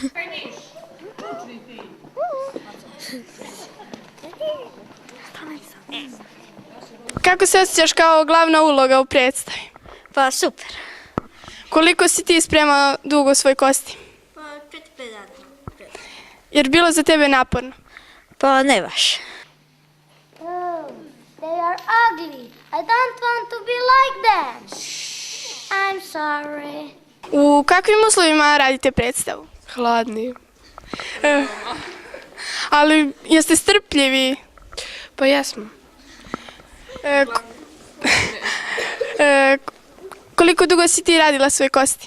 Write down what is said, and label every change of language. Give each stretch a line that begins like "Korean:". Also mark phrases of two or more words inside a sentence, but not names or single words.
Bosnian: Kako se osjećaš kao glavna uloga u predstavi? Pa super. Koliko si ti spremao dugo svoj kostim? Pa 4-5 dana. Jer bilo za tebe naporno? Pa ne baš.
English: Oh, they are ugly. I don't want to be like them. I'm sorry.
Bosnian: U kakvim uslovima radite predstavu? Hladni. Ali jeste strpljivi? Pa jesmo. Koliko dugo si ti radila svoj kostim?